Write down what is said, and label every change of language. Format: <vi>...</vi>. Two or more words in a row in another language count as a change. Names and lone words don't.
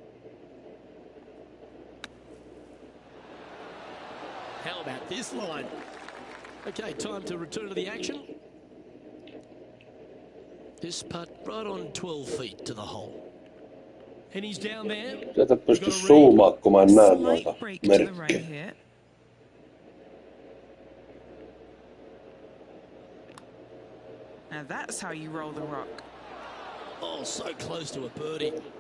<en>How about this line? Okay, time to return to the action. This putt right on 12 feet to the hole. And he's down there.</en> <fi>Sieltä pysty zoomaan, kun mä en näe noita</fi> <en>Slight break to the right</en> <fi>merkkejä.</fi> <en>here. Now that's how you roll the rock. Oh, so close to a birdie.</en>